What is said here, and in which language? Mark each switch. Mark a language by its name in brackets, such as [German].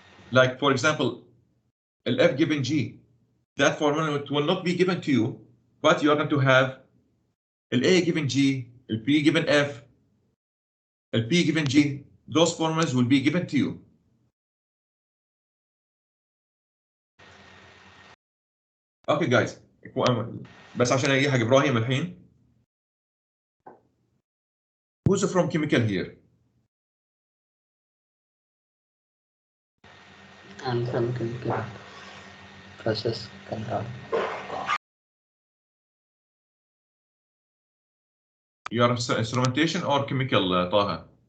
[English] Like for example, F given G, that formula will not be given to you, but you are going to have A given G, P given F, P given G. Those formulas will be given to you. Okay guys, [Arabic] بس عشان يلحق ابراهيم الحين. [English] Who's from chemical here? I'm from chemical process control. You are instrumentation or chemical, Taha?